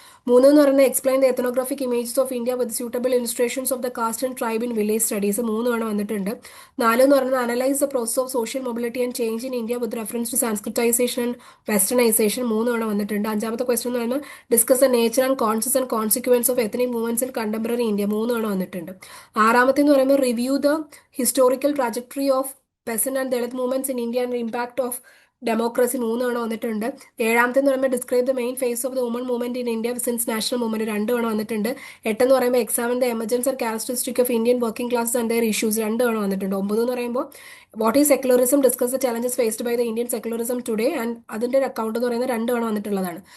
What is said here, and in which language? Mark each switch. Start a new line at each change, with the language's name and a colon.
Malayalam: 3 എന്ന് പറയുന്നത്
English: explain the ethnographic images of India with suitable illustrations of the caste and tribe in village studies
Malayalam: 3 തവണ വന്നിട്ടുണ്ട്. 4 എന്ന് പറയുന്നത്
English: analyse the process of social mobility and change in India with reference to Sanskritisation and westernisation
Malayalam: 3 തവണ വന്നിട്ടുണ്ട്. 5ാമത്തെ question എന്ന് പറയുന്നത്
English: discuss the nature and causes and consequence of ethnic movements in contemporary India
Malayalam: 3 തവണ വന്നിട്ടുണ്ട്. 6ാമത്തെ എന്ന് പറയുമ്പോൾ
English: review the historical trajectory of peasant and Dalit movements in India and the impact of
Malayalam: democracy 3 തവണ വന്നിട്ടുണ്ട്. 7ാമത്തെ എന്ന് പറയുമ്പോൾ
English: describe the main phase of the woman movement in India since national movement
Malayalam: 2 തവണ വന്നിട്ടുണ്ട്. 8 എന്ന് പറയുമ്പോൾ
English: examine the emergence and characteristic of Indian working class and their issues
Malayalam: 2 തവണ വന്നിട്ടുണ്ട്. 9 എന്ന് പറയുമ്പോൾ
English: what is secularism discuss the challenges faced by the Indian secularism today and
Malayalam: അതിന്റെ account എന്ന് പറയുന്നത് 2 തവണ വന്നിട്ടുള്ളതാണ്.